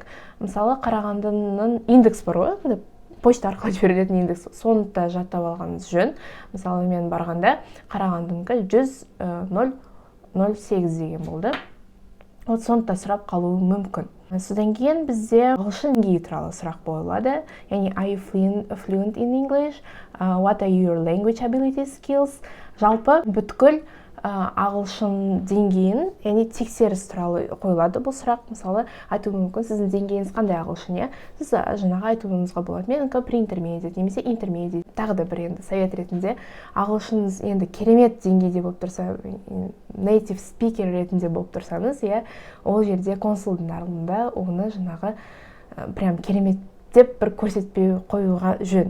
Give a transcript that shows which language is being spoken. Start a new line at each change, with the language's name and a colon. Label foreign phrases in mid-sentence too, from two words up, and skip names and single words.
Kazakh: Мысалы Қарағандының индекс бар ғой, почта арқылы жіберілетін индекс, соны да жаттап алғаныңыз жөн. Мысалы мен барғанда Қарағандынікі 10008 деген болды. Вот соны да сұрап қалуы мүмкін. Содан кейін бізде ағылшын деңгейі туралы сұрақ қойылады. Яғни
English: are you fluent in English? What are your language ability skills?
Kazakh: Жалпы бүткіл ағылшын деңгейін, яғни тексеріс туралы қойылады бұл сұрақ. Мысалы, айтуы мүмкін, сіздің деңгейіңіз қандай ағылшын, сіз жаңағы айтуыңызға болады, менікі pre-intermediate немесе intermediate. Тағы да бір енді совет ретінде, ағылшыныңыз енді керемет деңгейде болып тұрса,
English: native speaker
Kazakh: ретінде болып тұрсаңыз, ол жерде консулдың алдында оны жаңағы прям керемет деп бір көрсетпей қоюға жөн.